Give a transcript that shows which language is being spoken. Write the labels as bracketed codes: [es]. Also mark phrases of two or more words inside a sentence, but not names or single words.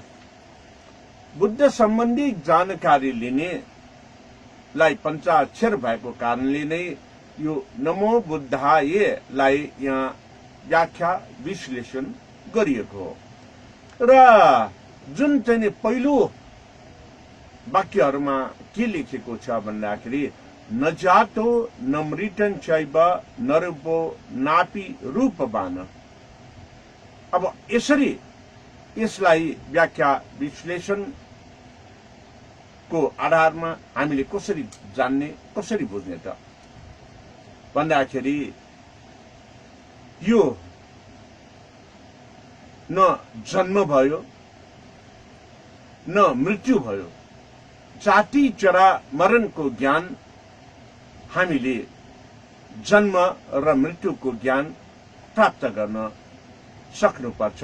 [ne] बुद्ध सम्बन्धी जानकारी लिनेलाई पञ्चाक्षर भएको कारणले नै यो नमो बुद्धायलाई यहाँ व्याख्या विश्लेषण गरिएको हो। र जुन चाहिँ पहिलो वाक्यहरूमा के लेखेको छ भन्दाखेरि [sa] न जातो न मृतन चैव न रूपो नापी रूपवान। [ne] अब यसरी यसलाई व्याख्या विश्लेषण को आधारमा हामीले कसरी जान्ने, कसरी बुझ्ने त भन्दाखेरि यो न जन्म भयो न मृत्यु भयो, जाति जरा मरणको ज्ञान हामीले जन्म र मृत्युको ज्ञान प्राप्त गर्न सक्नुपर्छ।